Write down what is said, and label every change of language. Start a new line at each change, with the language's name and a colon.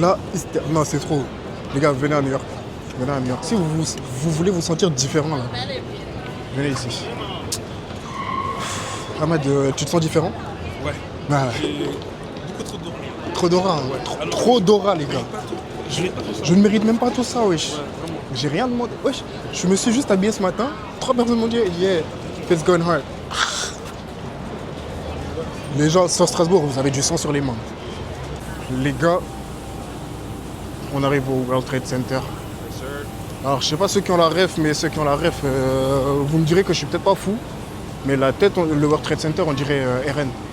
French: Là, non, c'est trop. Les gars, venez à New York. Venez à New York. Si vous voulez vous sentir différent, là, venez ici. Ahmed, tu te sens différent? Ouais. Ah. Beaucoup trop d'eau. Trop d'aura. Hein. Trop d'aura, les gars. Je ne mérite même pas tout ça, wesh. J'ai rien demandé. Wesh, je me suis juste habillé ce matin. 3 personnes m'ont dit,
English: yeah, it's going hard.
French: Les gens sur Strasbourg, vous avez du sang sur les mains. Les gars, on arrive au World Trade Center. Alors, je sais pas ceux qui ont la ref, mais ceux qui ont la ref, vous me direz que je suis peut-être pas fou. Mais la tête, le World Trade Center, on dirait RN.